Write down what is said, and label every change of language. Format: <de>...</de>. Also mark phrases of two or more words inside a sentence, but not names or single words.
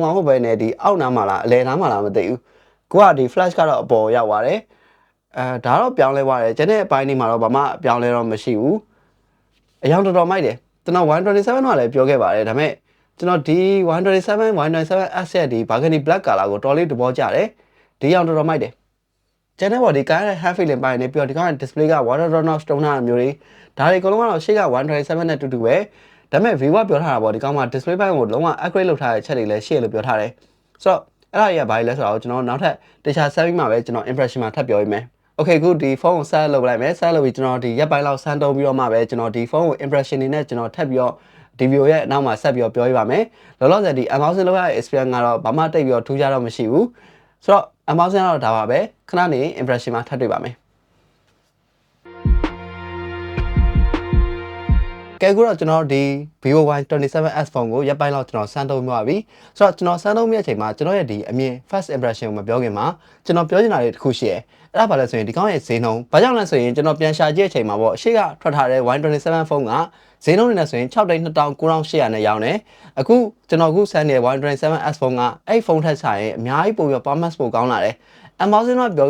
<my>မှာဟုတ်ပဲねဒီအောက်နားမှာလားအလယ်နားမှာလားမသိဘူးကိုကဒီ flash ကတော့အပေါ်ရောက်သွားတယ်ဒါတော့ပြောင်းလဲသွားတယ်ကျန်တဲ့အပိုင်းတွေမှာတော့ဘာမှပြောင်းလဲတော့မရှိဘူးအယောင်တော်တော်မိုက်တယ်ကျွန်တော် Y27 တော့ လည်းပြောခဲ့ပါတယ်ဒါပေမဲ့ကျွန်တော်ဒီ Y27s ရဲ့ဒီ</my> <en>burgundy black color</en> <my>ကိုတော်လေးသဘောကျတယ်ဒီအောင်တော်တော်မိုက်တယ်ကျန်တဲ့ဘော်ဒီကားရဲ့</my> <en>half feeling</en> <my>ပိုင်းနဲ့ပြီးတော့ဒီကားရဲ့ display က</my> <en>water drop off</en> <my>တုံးထားတာမျိုးတွေဒါတွေအကုန်လုံးကတော့ရှေ့က Y27 နဲ့တူတူပဲဒါပေမဲ့ vivo ပြောထားတာပေါ့ဒီကောင်မှာ display ပိုင်းကိုလုံးဝ upgrade လုပ်ထားတဲ့ချက်တွေလည်းရှေ့လို့ပြောထားတယ်ဆိုတော့အဲ့ဒါကြီးကဘာလဲဆိုတော့ကျွန်တော်နောက်ထပ်တခြား service မှာပဲကျွန်တော် impression မှာထပ်ပြောရမယ် Okay ခုဒီဖုန်းကိုဆက်လုပ်လိုက်မယ်ဆက်လုပ်ပြီးကျွန်တော်ဒီရက်ပိုင်းလောက်စမ်းသုံးပြီးတော့မှပဲကျွန်တော်ဒီဖုန်းကို impression တွေနဲ့ကျွန်တော်ထပ်ပြီးတော့ဒီ video ရဲ့အနောက်မှာဆက်ပြီးတော့ပြောပြပါမယ်လောလောဆယ်ဒီ unboxing လုပ်ရတဲ့ experience ကတော့ဘာမှတိတ်ပြီးတော့ထူးခြားတော့မရှိဘူးဆိုတော့ unboxing ကတော့ဒါပါပဲခဏနေ impression မှာထပ်တွေ့ပါမယ် ကဲခုတော့ကျွန်တော်ဒီ vivoY27s ဖုန်းကိုရက်ပိုင်းလောက်ကျွန်တော်စမ်းသုံးပြပါပြီဆိုတော့ကျွန်တော်စမ်းသုံးပြတဲ့အချိန်မှာကျွန်တော်ရဲ့ဒီအမြင်</my> <en>first impression</en> <my>ကိုမပြောခင်မှာကျွန်တော်ပြောချင်တာလေးတစ်ခုရှိတယ်အဲ့ဒါဘာလဲဆိုရင်ဒီကောင်းရဲ့ဈေးနှုန်းဘာကြောင့်လဲဆိုရင်ကျွန်တော်ပြန်ရှာကြ ည့်တဲ့အချိန်မှာပေါ့အရှိကထွက်ထားတဲ့ Y27 ဖုန်းကဈေးနှုန်းနေနဲ့ဆိုရင်6,29,800နဲ့ရောင်းတယ်အခုကျွန်တော်အခုစမ်းနေတဲ့ Y27s ဖုန်းကအဲ့ဖုန်းထက်ဆိုင်ရင်အများကြီးပိုပြီး performance ပိုကောင်းလာတယ်unboxing တော့ပြောကြ</my>